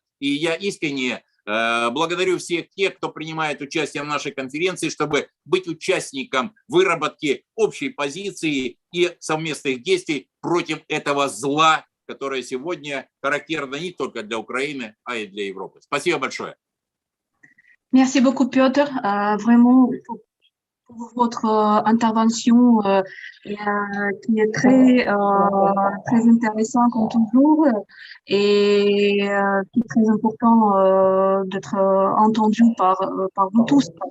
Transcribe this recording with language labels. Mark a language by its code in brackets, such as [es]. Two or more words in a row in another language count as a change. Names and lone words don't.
[ru] И я искренне благодарю всех тех, кто принимает участие в нашей конференции, чтобы быть участником выработки общей позиции и совместных действий против этого зла, которое сегодня характерно не только для Украины, а и для Европы. Спасибо большое. [fr] Merci beaucoup, Piotr. Vraiment, pour votre intervention qui est très intéressante comme toujours et qui est très important d'être entendu par vous tous